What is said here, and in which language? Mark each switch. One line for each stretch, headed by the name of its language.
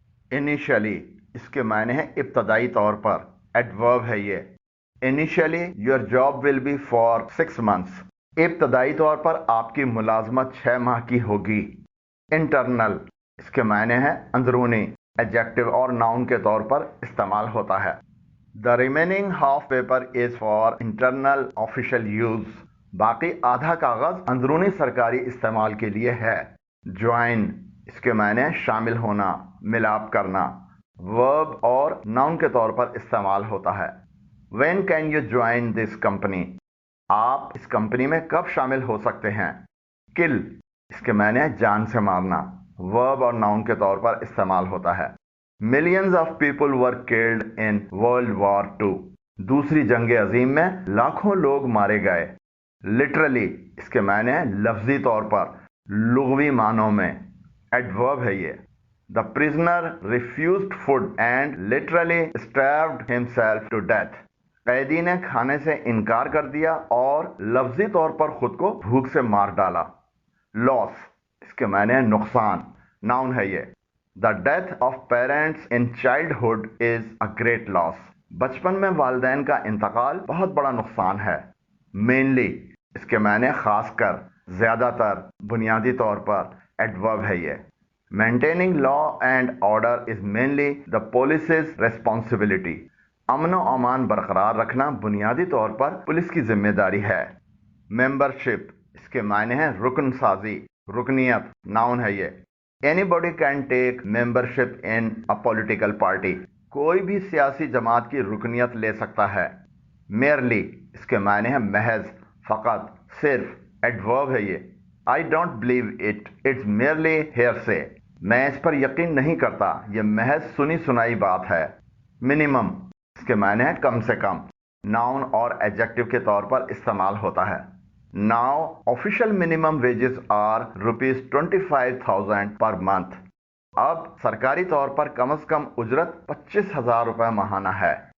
Urdu: Initially اس کے معنی ہے ابتدائی طور پر، ایڈورب ہے یہ.
English: Initially your job will be for 6 months.
Urdu: ابتدائی طور پر آپ کی ملازمت 6 ماہ کی ہوگی. انٹرنل اس کے معنی ہے اندرونی، ایڈجیکٹو اور ناؤن کے طور پر استعمال ہوتا ہے.
English: The remaining half paper is for internal official use.
Urdu: باقی آدھا کاغذ اندرونی سرکاری استعمال کے لیے ہے. جوائن اس کے معنی شامل ہونا، ملاپ کرنا، ورب اور ناؤن کے طور پر استعمال ہوتا ہے.
English: When can you join this company.
Urdu: آپ اس کمپنی میں کب شامل ہو سکتے ہیں. کل اس کے معنی جان سے مارنا، ورب اور ناؤن کے طور پر استعمال ہوتا ہے.
English: Millions of people were killed in world war 2.
Urdu: دوسری جنگ عظیم میں لاکھوں لوگ مارے گئے. لٹرلی اس کے معنی لفظی طور پر، لغوی معنوں میں، ایڈورب ہے یہ.
English: The prisoner refused food and literally starved himself to death.
Urdu: قیدی نے کھانے سے انکار کر دیا اور لفظی طور پر خود کو بھوک سے مار ڈالا. لاس اس کے معنی نقصان، ناؤن ہے یہ.
English: The death of parents in childhood is a great loss.
Urdu: بچپن میں والدین کا انتقال بہت بڑا نقصان ہے. Mainly اس کے معنی خاص کر، زیادہ تر، بنیادی طور پر، ایڈورب ہے یہ.
English: Maintaining law and order is mainly the police's responsibility.
Urdu: امن و امان برقرار رکھنا بنیادی طور پر پولیس کی ذمہ داری ہے. ممبرشپ اس کے معنی ہے رکن سازی، رکنیت، ناؤن ہے یہ.
English: Anybody can take membership in a political party.
Urdu: کوئی بھی سیاسی جماعت کی رکنیت لے سکتا ہے. Merely اس کے معنی ہے محض، فقط، صرف، ایڈورب ہے یہ.
English: I don't believe it. It's merely hearsay.
Urdu: میں اس پر یقین نہیں کرتا، یہ محض سنی سنائی بات ہے۔ منیمم اس کے معنی ہے کم سے کم، ناؤن اور ایڈجیکٹو کے طور پر استعمال ہوتا ہے۔
English: Now official minimum wages are ₹25,000 per month.
Urdu: اب سرکاری طور پر کم از کم اجرت 25,000 روپے ماہانہ ہے۔